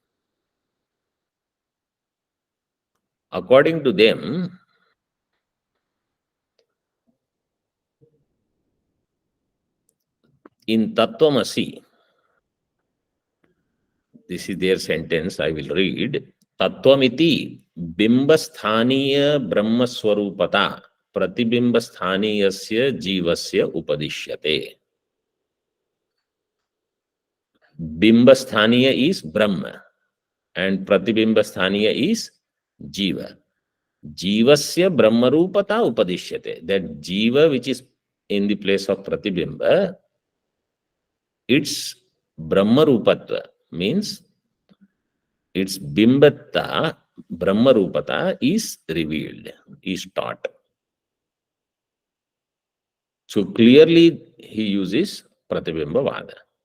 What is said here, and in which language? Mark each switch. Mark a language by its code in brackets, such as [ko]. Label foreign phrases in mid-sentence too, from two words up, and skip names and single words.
[en] According to them, in Tattvamasi, this is their sentence, I will read. [sa] Tattvamiti bimbasthaniya brahmaswarupata pratibimbasthaniyasya jivasya upadishyate. [en] Bimbasthaniya is Brahma and pratibimba스thaniya is Jiva. [sa] Jivasya brahmarupata upadishyate. [en] That Jiva which is in the place of pratibimba, its brahmarupatva means its bimbatta, brahmarupata is revealed, is taught. So clearly he uses pratibimba vada.